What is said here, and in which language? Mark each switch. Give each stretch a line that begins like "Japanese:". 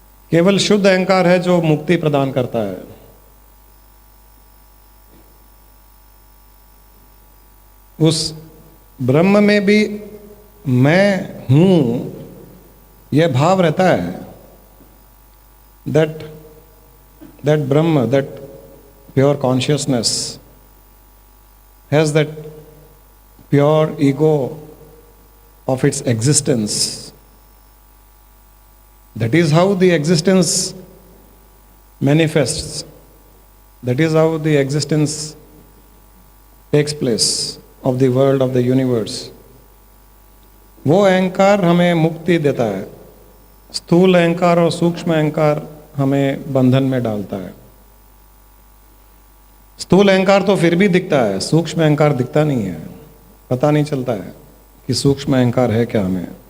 Hindi: केवल शुद्ध अहंकार है जो मुक्ति प्रदान करता है। उस ब्रह्म में भी मैं हूं यह भाव रहता है।
English: that Brahma, that pure consciousness has that pure ego of its existence. That is how the existence manifests. That is how the existence takes place of the world, of the universe.
Hindi: वो अहंकार हमें मुक्ति देता है। स्थूल अहंकार और सूक्ष्म अहंकार हमें बंधन में डालता है। स्थूल अहंकार तो फिर भी दिखता है, सूक्ष्म अहंकार दिखता नहीं है। पता नहीं चलता है कि सूक्ष्म अहंकार है क्या हमें।